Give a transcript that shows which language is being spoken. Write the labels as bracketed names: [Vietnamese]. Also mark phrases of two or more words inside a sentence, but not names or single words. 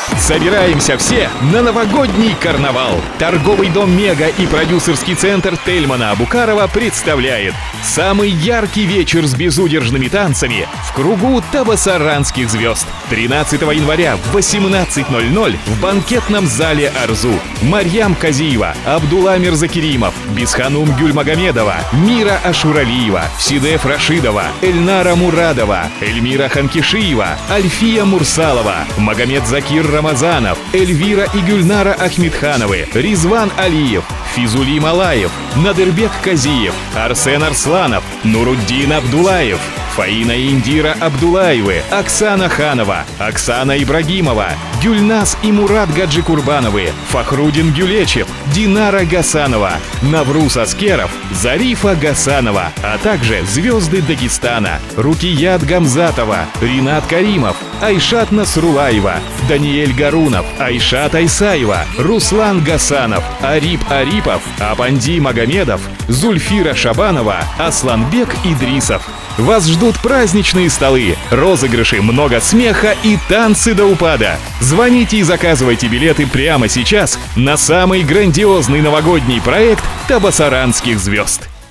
[Russian] Собираемся все на новогодний карнавал. Торговый дом «Мега» и продюсерский центр Тельмана Абукарова представляет самый яркий вечер с безудержными танцами в кругу табасаранских звезд. 13 января в 18:00 в банкетном зале «Арзу». Марьям Казиева, Абдулла Мирзакеримов, Бисханум Гюльмагомедова, Мира Ашуралиева, Сидеф Рашидова, Эльнара Мурадова, Эльмира Ханкишиева, Альфия Мурсалова, Магомед Закир Рамазанов, Эльвира и Гюльнара Ахмедхановы, Ризван Алиев, Физули Малаев, Надырбек Казиев, Арсен Арсланов, Нуруддин Абдулаев, Фаина и Индира Абдулаевы, Оксана Ханова, Оксана Ибрагимова, Гюльназ и Мурат Гаджикурбановы, Фахрудин Гюлечев, Динара Гасанова, Навруз Аскеров, Зарифа Гасанова, а также звезды Дагестана: Рукият Гамзатова, Ринат Каримов, Айшат Насрулаева, Даниэль Гарунов, Айшат Айсаева, Руслан Гасанов, Арип Арипов, Апанди Магомедов, Зульфира Шабанова, Асланбек Идрисов. Вас ждут праздничные столы, розыгрыши, много смеха и танцы до упада. Звоните и заказывайте билеты прямо сейчас на самый грандиозный новогодний проект табасаранских звезд.